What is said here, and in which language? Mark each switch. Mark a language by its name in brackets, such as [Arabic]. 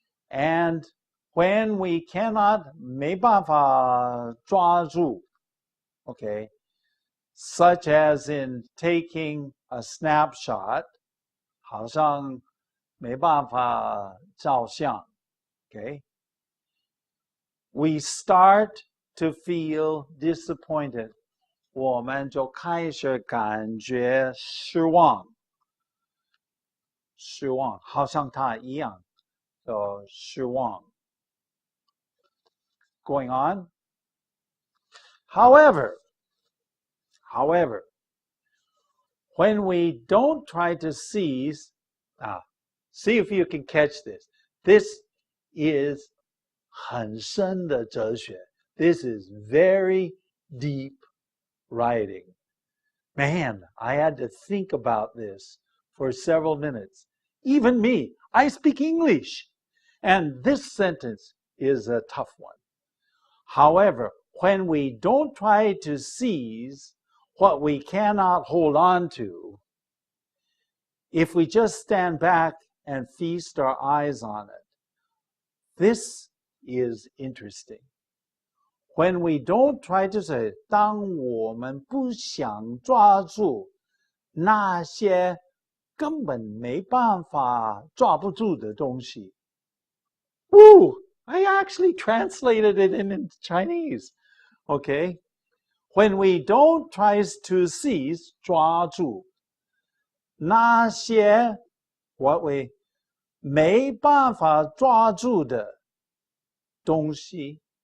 [English] And when we cannot, [Chinese] 没办法抓住, [English] okay, such as in taking a snapshot, [Chinese] 好像没办法照相, [English] okay, we start to feel disappointed. [Chinese] 我们就开始感觉失望，失望，好像他一样的失望。 [English] Going on. However, when we don't try to seize, see if you can catch this. This is [Chinese] 很深的哲学. [English] This is very deep writing. Man, I had to think about this for several minutes. Even me, I speak English. And this sentence is a tough one. However, when we don't try to seize what we cannot hold on to, if we just stand back and feast our eyes on it, this is interesting. When we don't try to say, [Chinese] 当我们不想抓住那些根本没办法抓不住的东西. Woo! [English] I actually translated it into Chinese. Okay? When we don't try to seize, [Chinese] 抓住那些 [English] what we [Chinese] 没办法抓住的东西.